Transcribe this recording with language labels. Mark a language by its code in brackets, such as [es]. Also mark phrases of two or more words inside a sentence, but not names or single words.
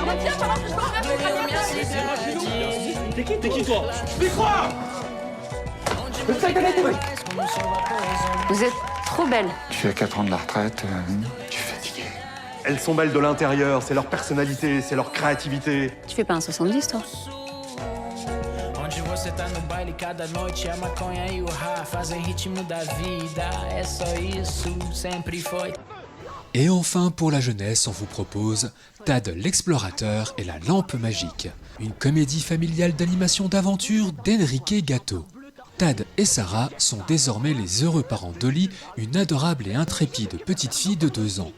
[fr] Et au final, T'es qui toi? Vous êtes trop belle. Je suis à 4 ans de la retraite, je suis fatigué. Elles sont belles de l'intérieur, c'est leur personnalité, c'est leur créativité. Tu fais pas un 70, toi? [pt] Onde você tá no baile cada noite, a maconha e o rá fazem ritmo da vida. É só isso, sempre foi. [fr] Et enfin, pour la jeunesse, on vous propose Tad l'explorateur et la lampe magique, une comédie familiale d'animation d'aventure d'Enrique Gatto. Tad et Sarah sont désormais les heureux parents d'Olly, une adorable et intrépide petite fille de 2 ans.